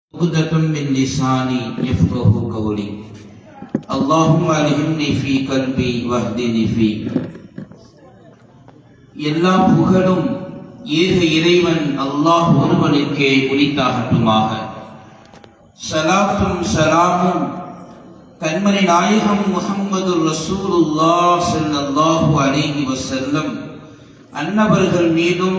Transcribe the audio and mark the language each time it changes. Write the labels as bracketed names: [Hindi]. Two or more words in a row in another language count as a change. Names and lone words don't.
[Arabic] عقدة من لساني يفقه قولي اللهم ألهمني في قلبي واهدني فيه. [Tamil] எல்லா புகழும் ஏக இறைவன் அல்லாஹ் ஒருவனுக்கே உரித்தாகட்டுமாக. ஸலாத்தும் ஸலாமும் கண்மணி நாயகம் முஹம்மது ரசூலுல்லாஹ் [Arabic] صلى الله عليه وسلم [Tamil] அன்னவர்கள் மீதும்